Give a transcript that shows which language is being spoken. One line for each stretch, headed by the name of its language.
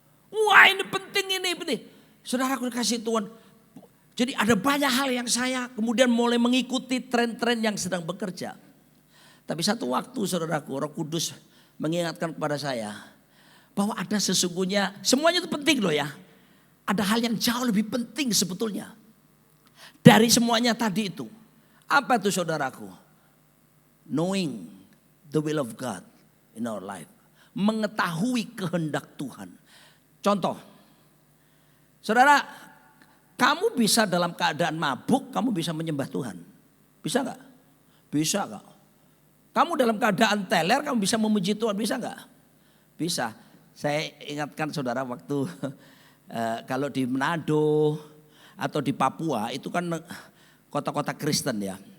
Indonesian: Wah, ini penting, ini penting. Saudaraku dikasih Tuhan. Jadi ada banyak hal yang saya kemudian mulai mengikuti tren-tren yang sedang bekerja. Tapi satu waktu saudaraku, Roh Kudus mengingatkan kepada saya bahwa ada sesungguhnya, semuanya itu penting loh ya. Ada hal yang jauh lebih penting sebetulnya dari semuanya tadi itu. Apa itu saudaraku?
English: Knowing the will of God in our life.
Indonesian: Mengetahui kehendak Tuhan. Contoh, saudara, kamu bisa dalam keadaan mabuk, kamu bisa menyembah Tuhan. Bisa gak? Bisa gak? Kamu dalam keadaan teler, kamu bisa memuji Tuhan, bisa gak? Bisa. Saya ingatkan saudara waktu kalau di Manado atau di Papua, itu kan kota-kota Kristen ya.